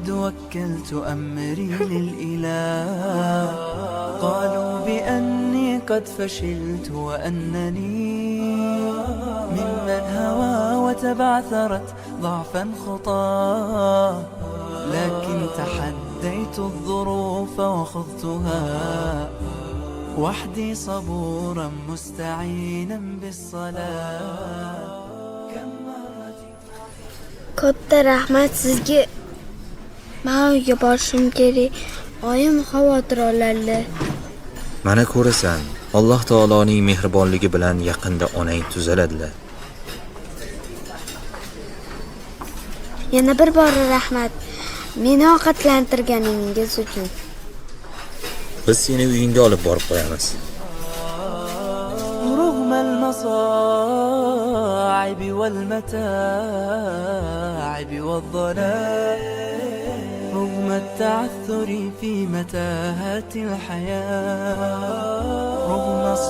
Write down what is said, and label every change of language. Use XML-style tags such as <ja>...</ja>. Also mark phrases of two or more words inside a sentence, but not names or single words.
<ar>وكلت أمري للإله قالوا بأني قد فشلت وأنني ممن هوى وتبعثرت ضعفا خطاه لكن تحديت الظروف وخضتها وحدي صبورا مستعينا بالصلاة كم مرة</ar> <uz>Katta rahmat sizga. Men uyga borishim kerak. Oyim xavotir oladi. Mana ko'rasan, Alloh taoloning mehribonligi bilan yaqinda onang tuzaladilar. Yana bir bor rahmat. Meni ovqatlantirganingiz uchun. Biz seni uyingga olib borib qo'yamiz.</uz> <ar>رغم المصاعب والمتاعب والضلال رغم التعثر في متاهات الحياة رغم</ar>